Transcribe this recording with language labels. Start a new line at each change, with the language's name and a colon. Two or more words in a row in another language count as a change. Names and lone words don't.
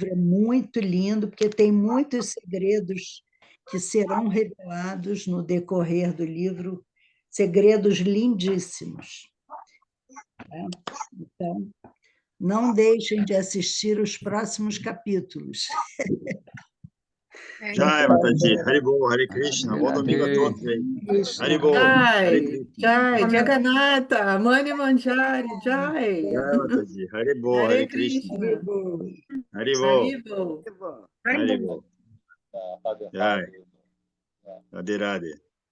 Portuguese: É muito lindo, porque tem muitos segredos que serão revelados no decorrer do livro, segredos lindíssimos. Então, não deixem de assistir os próximos capítulos.
Sanskrit: जय माताजी, हरिबोल, हरे कृष्ण,
Portuguese: bom domingo a todos aí.
Sanskrit: हरिबोल, हरे Jai, Krishna. जय, जगन्नाथ, मणि मञ्जरी, जय. जय माताजी, हरिबोल, Hare हरे कृष्ण। हरिबोल, Haribol. हरिबोल। जय, राधे राधे.